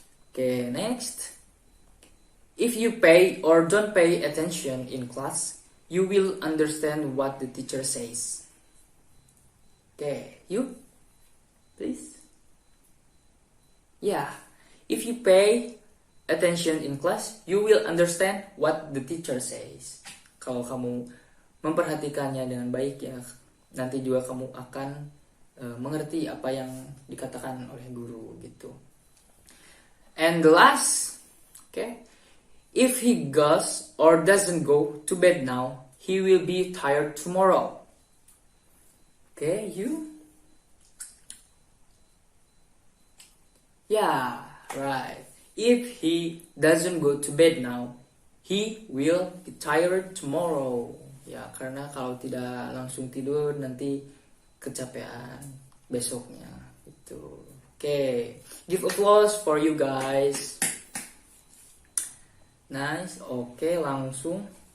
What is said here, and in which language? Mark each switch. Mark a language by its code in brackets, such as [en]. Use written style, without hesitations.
[en] Okay, next. If you pay or don't pay attention in class, you will understand what the teacher says. Okay, you? Please? Yeah, if you pay attention in class, you will understand what the teacher says. [id] Kalau kamu memperhatikannya dengan baik ya, nanti juga kamu akan mengerti apa yang dikatakan oleh guru gitu. [en] And the last, okay, if he goes or doesn't go to bed now, he will be tired tomorrow. Okay, you? Yeah, right. If he doesn't go to bed now, he will be tired tomorrow. [id] Ya, karena kalau tidak langsung tidur nanti kecapean besoknya. Itu. [en] Oke, give applause for you guys. [id] Nice. Oke, langsung.